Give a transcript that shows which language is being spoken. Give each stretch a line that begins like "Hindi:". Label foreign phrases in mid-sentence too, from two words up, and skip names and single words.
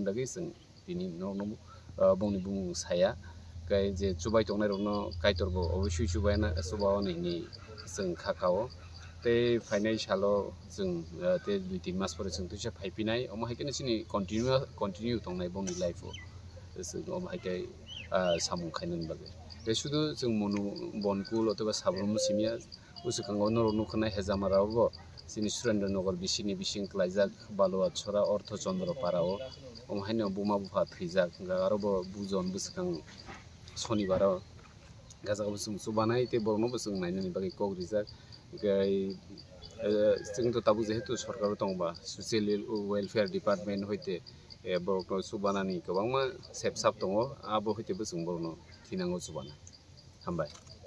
Kok Borok: bagui jing tini no bongni bumung saya kai je chubai tongnai rok no kaitorbo obviously chubai na subao ni jing khakao te financialo jing te 2-3 mas pore jing tuisa phaipinai omo haikene sini continue tongnai bongni life o jing omo haikai samung khainan bagai te sudu jing monu bonkul otoba sabrum simia usukango no nukhnai hejamarabo
Bodo: जोंनि सुरेन्द्रनगर बिसिनि बिसिं क्लाइजाक बालुवा छरा अर्थचन्द्र पाराव ओमहायनो बुमा बुफा थैजाक आरोबो बुजन बोसोखां शनिबाराव गाजागा बोसों सुबानाय ते बरनो बोसों नायनायनि बागै कक रिजाक जोंथ' ताबु जेहेतु सरकार दंबा
English: social welfare department
Bodo: हयते बरनो सुबानानि गोबां सेब साब दङ आबो हयते बोसों बरनो थैनांगौ सुबाना हामबाय।